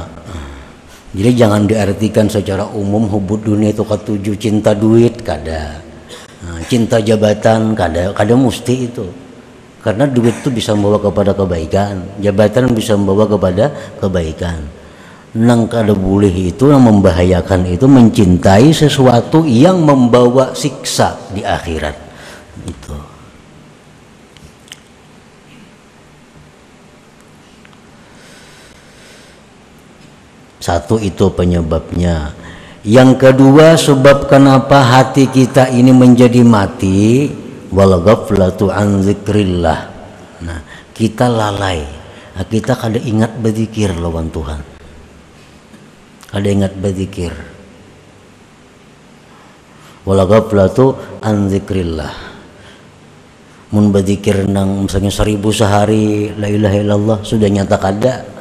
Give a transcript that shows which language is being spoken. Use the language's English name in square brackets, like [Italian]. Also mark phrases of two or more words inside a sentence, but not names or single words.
[Indonesian] Jadi jangan diartikan secara umum [Arabic] hubbud dunia [Indonesian] itu ketujuh cinta duit, kada. Nah, cinta jabatan, kada mesti itu. Karena duit itu bisa membawa kepada kebaikan, jabatan bisa membawa kepada kebaikan. [Banjar] Nang kada boleh itu, yang membahayakan itu mencintai sesuatu yang membawa siksa di akhirat. [Indonesian] Itu. Satu itu penyebabnya. Yang kedua, sebab kenapa hati kita ini menjadi mati, [Arabic] wal ghaflatu an zikrillah. [Indonesian] Nah, kita lalai. [Banjar] Nah, kita kada ingat berzikir lawan Tuhan. Kada ingat berzikir. [Arabic] Wal ghaflatu an zikrillah. [Banjar] Mun berzikir nang misalnya 1000 sehari, [Arabic] la ilaha illallah, [Banjar] sudah nyata kada.